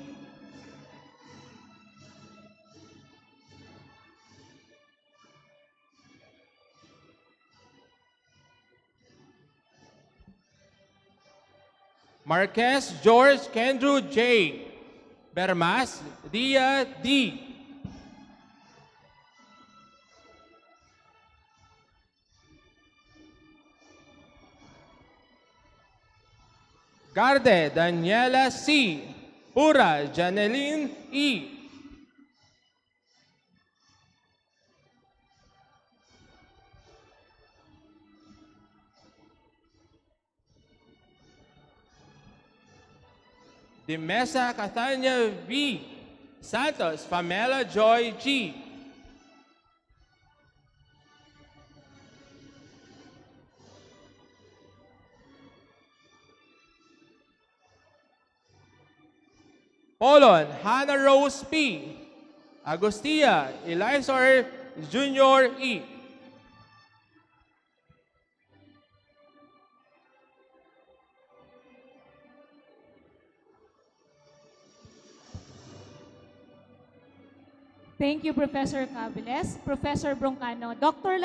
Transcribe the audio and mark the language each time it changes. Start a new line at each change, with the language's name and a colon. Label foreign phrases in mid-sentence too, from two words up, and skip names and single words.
English: Marquez George Kendrew J. Bermas Dia D. Garde Daniela C. Pura Janeline E. De Mesa Catania V. Santos Pamela Joy G. Polon Hannah Rose P. Agustia Elizor Jr. E. Thank you, Professor Cabiles, Professor Broncano, Dr.